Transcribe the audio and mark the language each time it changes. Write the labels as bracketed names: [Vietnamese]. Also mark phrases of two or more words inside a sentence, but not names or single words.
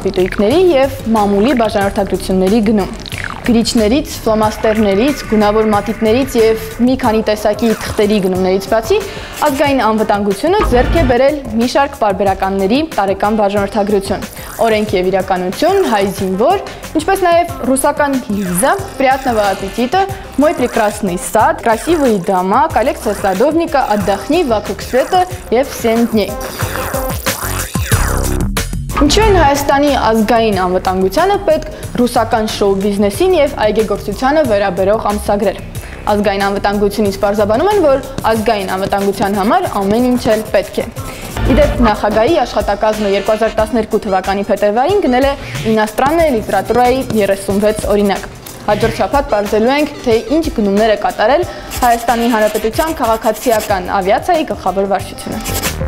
[Armenian] պիտույքների և մամուլի բաժանորդագրությունների գնում։ Գրիչներից, ֆլոմաստերներից, գունավոր մատիտներից և մի քանի տեսակի թղթերի գնումներից բացի ազգային անվտանգությունը ձեռք է բերել մի շարք պարբերականների տարեկան բաժանորդագրություն, օրենք և իրականություն, հայ զինվոր, ինչպես նաև ռուսական լիզա, [Russian] приятного аппетита, мой прекрасный сад, красивые дома, коллекция садовника, отдохни вокруг света և 7 дней։ [Armenian] Ինչու են Հայաստանի ազգային անվտանգությանը պետք ռուսական շոու բիզնեսին և այգեգործությանը վերաբերող ամսագրեր։ Ազգային անվտանգությունից պարզաբանում են, որ ազգային անվտանգության համար ամեն ինչ էլ պետք է։ Իդեպ նախագահի աշխատակազմը 2012 թվականի փետրվարին գնել է իностранная լիտերատուրայի 36 օրինակ։ Հաջորդ շաբաթ պարզելու ենք, թե ինչ գնումներ է կատարել Հայաստանի Հանրապետության քաղաքացիական ավիացիայի գլխավոր վարչությունը։